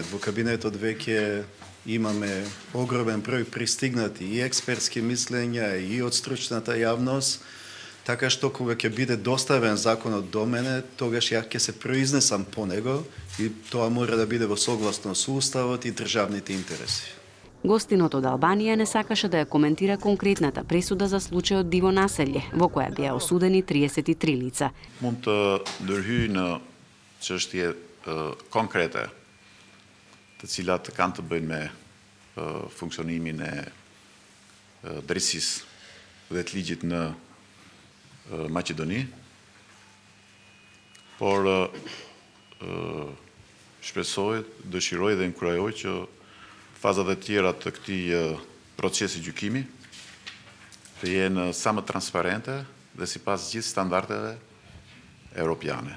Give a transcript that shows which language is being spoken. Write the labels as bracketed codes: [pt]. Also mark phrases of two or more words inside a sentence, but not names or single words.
[mk] Во кабинетот веќе имаме огромен број пристигнати и експертски мислења и од стручната јавност, така што кога ќе биде доставен законот до мене, тогаш ја ќе се произнесам по него и тоа мора да биде во согласност со уставот и државните интереси. Гостинот од Албанија не сакаше да ја коментира конкретната пресуда за случајот Диво Населје, во која беа осудени 33 лица. [sq] Mund të ndërhyj në çështje konkrete, të cilat kanë të bëjnë me funksionimin e drejtësisë dhe të ligjit në Maqedoni, por shpresoj, dëshiroj dhe inkurajoj që fazat e tjera të këtij procesi gjykimi të jenë sa më transparente dhe sipas gjithë standardeve europiane.